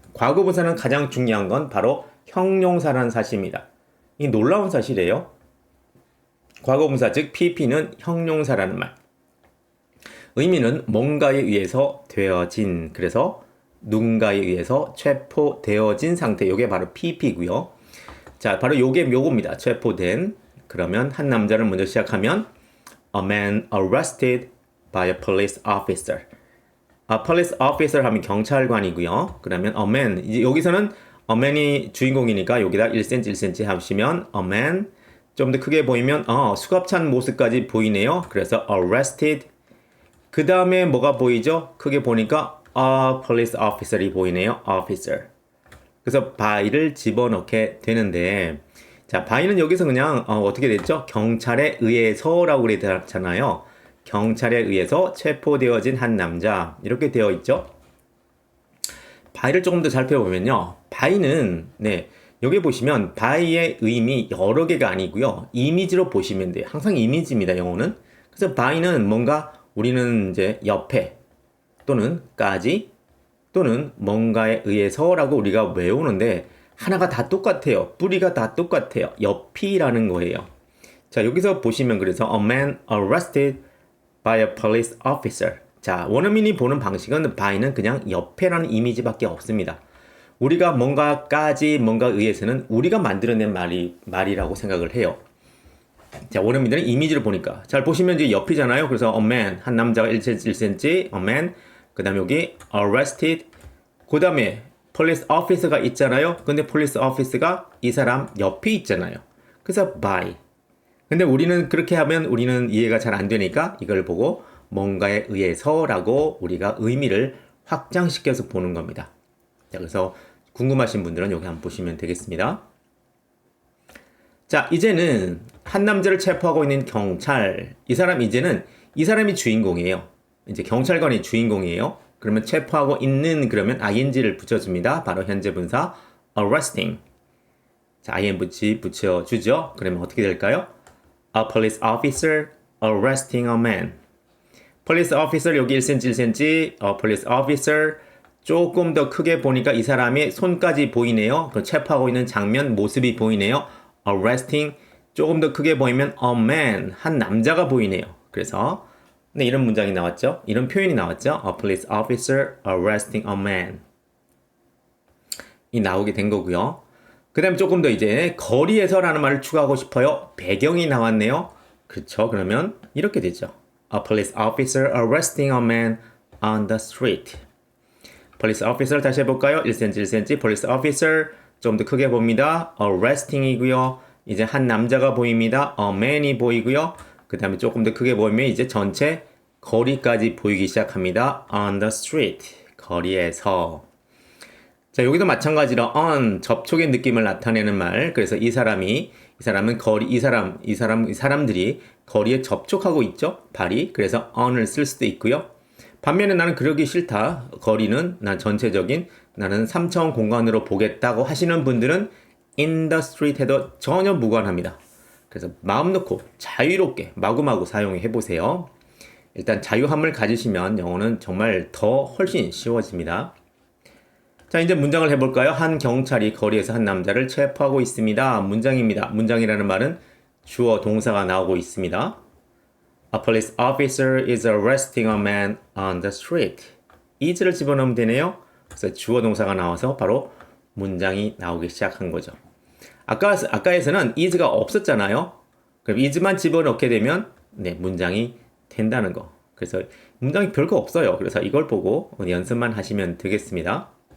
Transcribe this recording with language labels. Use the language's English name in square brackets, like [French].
[Korean] 과거 분사는 가장 중요한 건 바로 형용사라는 사실입니다. 이 놀라운 사실이에요. 과거 분사 즉 PP는 형용사라는 말. 의미는 뭔가에 의해서 되어진, 그래서 누군가에 의해서 체포되어진 상태. 이게 바로 PP고요. 자, 바로 요겁니다. 체포된. 그러면 한 남자를 먼저 시작하면 [English] A man arrested by a police officer. A police officer [Korean] 하면 경찰관이고요. 그러면 a man, 이제 여기서는 a man이 주인공이니까 여기다 1cm, 1cm 하시면 a man, 좀 더 크게 보이면 수갑찬 모습까지 보이네요. 그래서 arrested. 그 다음에 뭐가 보이죠? 크게 보니까 a police officer이 보이네요. [English] officer. [Korean] 그래서 by를 집어넣게 되는데, 자, by는 여기서 그냥 어떻게 됐죠? 경찰에 의해서라고 그랬잖아요. 경찰에 의해서 체포되어진 한 남자, 이렇게 되어 있죠. by를 조금 더 살펴보면요, by는 네, 여기 보시면 by의 의미 여러 개가 아니고요, 이미지로 보시면 돼요. 항상 이미지입니다, 영어는. 그래서 by는 뭔가 우리는 이제 옆에 또는 까지 또는 뭔가에 의해서라고 우리가 외우는데 하나가 다 똑같아요. 뿌리가 다 똑같아요. 옆이라는 거예요. 자, 여기서 보시면 그래서 [English] a man arrested by a police officer. [Korean] 자, 원어민이 보는 방식은 by는 그냥 옆에라는 이미지밖에 없습니다. 우리가 뭔가까지 뭔가에 의해서는 우리가 만들어낸 말이라고 생각을 해요. 자, 원어민들은 이미지를 보니까 잘 보시면 이제 옆이잖아요. 그래서 a man, 한 남자가 1cm, a man, 그 다음에 여기 arrested, 그 다음에 police officer가 있잖아요. 근데 police officer가 이 사람 옆에 있잖아요. 그래서 by. 근데 우리는 그렇게 하면 우리는 이해가 잘 안 되니까 이걸 보고 뭔가에 의해서라고 우리가 의미를 확장시켜서 보는 겁니다. 자, 그래서 궁금하신 분들은 여기 한번 보시면 되겠습니다. 자, 이제는 한 남자를 체포하고 있는 경찰. 이 사람이 주인공이에요. 이제 경찰관이 주인공이에요. 그러면 체포하고 있는, 그러면 ing를 붙여줍니다. 바로 현재 분사 arresting. 자, ing 붙여주죠. 그러면 어떻게 될까요? [English] A police officer arresting a man. police officer [Korean] 여기 [English] 1cm, 1cm. [Korean] A police officer 조금 더 크게 보니까 이 사람의 손까지 보이네요. 그 체포하고 있는 장면, 모습이 보이네요. arresting 조금 더 크게 보이면 a man, 한 남자가 보이네요. 그래서 네, 이런 문장이 나왔죠. 이런 표현이 나왔죠. [English] A police officer arresting a man. [Korean] 이 나오게 된 거고요. 그 다음에 조금 더 이제 거리에서라는 말을 추가하고 싶어요. 배경이 나왔네요. 그렇죠. 그러면 이렇게 되죠. [English] A police officer arresting a man on the street. [Korean] police officer 다시 해볼까요? 1cm, 1cm. police officer 좀 더 크게 봅니다. arresting이고요. 이제 한 남자가 보입니다. A man이 보이고요. 그 다음에 조금 더 크게 보이면 이제 전체 거리까지 보이기 시작합니다. [English] On the street. [Korean] 거리에서. 자, 여기도 마찬가지로 on 접촉의 느낌을 나타내는 말. 그래서 이 사람은 이 사람들이 거리에 접촉하고 있죠. 발이. 그래서 on을 쓸 수도 있고요. 반면에 나는 그러기 싫다. 거리는 나는 3차원 공간으로 보겠다고 하시는 분들은 [English] in the street [Korean] 해도 전혀 무관합니다. 그래서 마음 놓고 자유롭게 마구마구 사용해 보세요. 일단 자유함을 가지시면 영어는 정말 훨씬 쉬워집니다. 자, 이제 문장을 해볼까요? 한 경찰이 거리에서 한 남자를 체포하고 있습니다. 문장입니다. 문장이라는 말은 주어 동사가 나오고 있습니다. [English] A police officer is arresting a man on the street. [Korean] is를 집어넣으면 되네요. 그래서 주어 동사가 나와서 바로 문장이 나오기 시작한 거죠. 아까에서는 is가 없었잖아요. 그럼 is만 집어넣게 되면 문장이 된다는 거. 그래서 문장이 별거 없어요. 그래서 이걸 보고 연습만 하시면 되겠습니다.